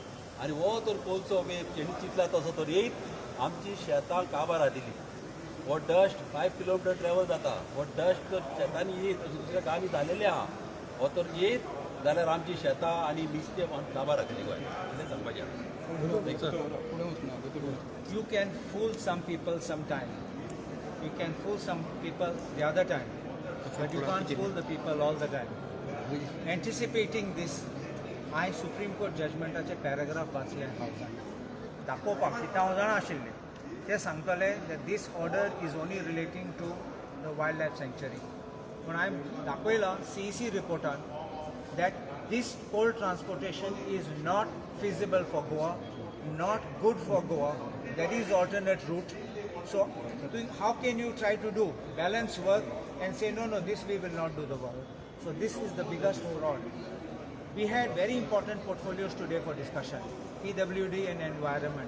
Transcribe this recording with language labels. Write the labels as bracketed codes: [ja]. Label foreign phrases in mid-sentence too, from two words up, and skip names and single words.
[kok] आनी हो तर कोलसो तेणी चिंतला तसो तर येयत आमची शेतां काबार दिली. हो डस्ट 5 किलोमिटर ट्रॅवल जाता. हो डस्ट जर शेतांनी येत दुसऱ्या गांवांनी जालेले आहा हो तर येत जाल्यार आमची शेतां आनी नुस्तें काबार जातली गोंय कितें सांगपाचें. [en] You can fool some people sometime. You can fool some people the other time. But you can't fool the people all the time. Anticipating this, I Supreme Court judgmentaचे [kok] पॅराग्राफ वाचले हांव दाखोवपाक कित्याक हांव जाणा आशिल्लें ते सांगतले [en] that this order is only relating to the wildlife sanctuary. [kok] पूण हांवें दाखयलां CEC रिपोर्टान [en] that this coal transportation is not feasible for Goa, not good for Goa. There is alternate route. So how can you try to do balance work and say no, this we will not do the work. So this is the biggest fraud. We had very important portfolios today for discussion, PWD and environment.